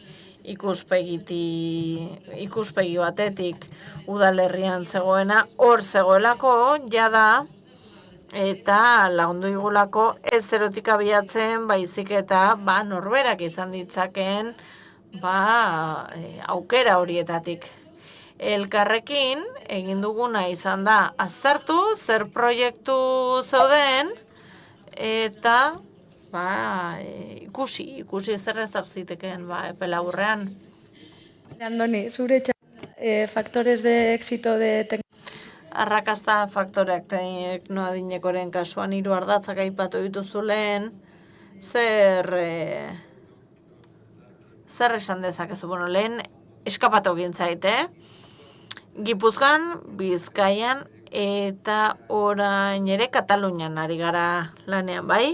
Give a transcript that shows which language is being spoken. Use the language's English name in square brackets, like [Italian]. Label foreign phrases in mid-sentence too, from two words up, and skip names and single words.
[Basque] ikuspegi batetik udalerrian zegoena, hor zegoelako, jada, eta lagundu igulako ez zerotik abiatzen, baizik eta norberak izan ditzakeen aukera horietatik. Elkarrekin egin duguna izan da aztertu zer proiektu zeuden eta ikusi zer ezar zitekeen epe laburrean. [Spanish] Andoni, zure factores de éxito de [Basque] Arrakasta faktoreak teknoadinekoren kasuan 3 ardatzak aipatu dituzu lehen, zer esan dezakezu? Bueno, lehen eskapatu gintzait, Gipuzkoan, Bizkaian eta orain ere Katalunian ari gara lanean, bai?